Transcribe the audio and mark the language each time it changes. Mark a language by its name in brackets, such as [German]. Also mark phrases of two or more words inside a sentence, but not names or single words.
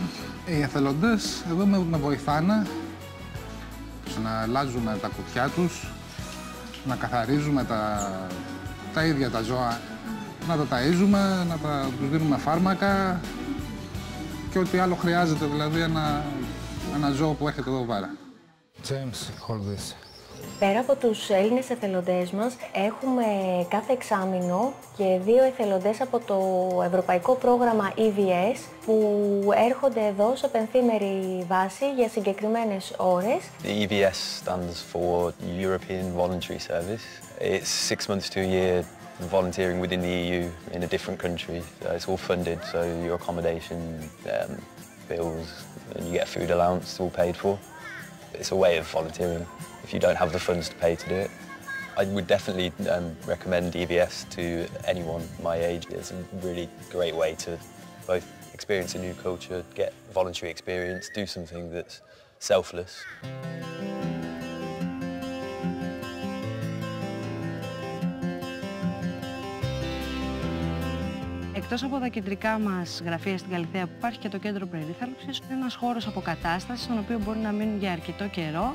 [Greek] Οι εθελοντές εδώ με βοηθάνε στο να αλλάζουμε τα κουτιά τους, να καθαρίζουμε τα ίδια τα ζώα, να τα ταΐζουμε, να τους δίνουμε φάρμακα και ό,τι άλλο χρειάζεται, δηλαδή ένα ζώο που έχετε εδώ πέρα. [English] James, hold this. [Greek] Πέρα από τους Έλληνες εθελοντές μας, έχουμε κάθε εξάμηνο και 2 εθελοντές από το ευρωπαϊκό πρόγραμμα EVS που έρχονται εδώ σε πενθήμερη βάση για συγκεκριμένες ώρες. [English] The EVS stands for European Voluntary Service. It's 6 months to a year volunteering within the EU in a different country. It's all funded, so your accommodation, bills, and you get a food allowance all paid for. It's a way of volunteering. if you don't have the funds to pay to do it. I would definitely recommend EVS to anyone my age. It's a really great way to both experience a new culture, get voluntary experience, do something that's selfless. [Greek] Εκτός από τα κεντρικά μας γραφεία στην Καλιθέα που υπάρχει και το κέντρο περίθαλψης, είναι ένας χώρος αποκατάστασης στον οποίο μπορούν να μείνουν για αρκετό καιρό.